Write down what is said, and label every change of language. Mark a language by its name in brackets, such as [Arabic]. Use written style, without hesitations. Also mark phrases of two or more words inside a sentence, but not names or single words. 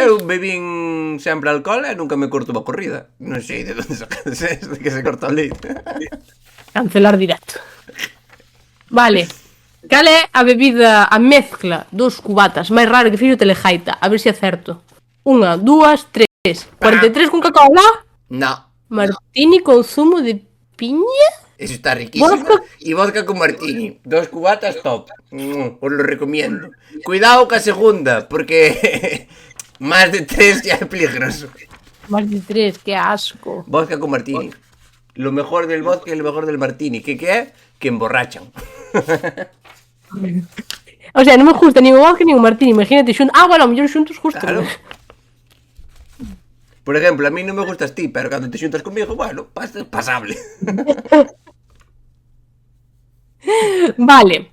[Galician] Eu bebín sempre alcohol e nunca me corto unha corrida. Non sei de onde sacades de que se corta o leite. Cancelar directo. Vale. Cal é a bebida, a mezcla dos cubatas máis rara que fixo Telejaita? A ver se acerto. 1, 2, 3. 43 con Coca-Cola? [Spanish] No. Martini con zumo de piña? Eso está riquísimo. Vodka. Y vodka con martini. 2 cubatas top. Os lo recomiendo. Cuidado [Galician] ca segunda, [Spanish] porque más de 3 ya es peligroso. Más de 3, qué asco. Vodka con martini. Lo mejor del vodka y lo mejor del martini. ¿Qué es? Que emborrachan. O sea, [Galician] non me gusta ni o vodka ni o martini. Imagínate xuntos. Bueno, a mellor xuntos justo. Claro. [Spanish] Por ejemplo, a mí [Galician] non me gustas ti, pero cando te xuntas comigo, bueno, pasable. Vale.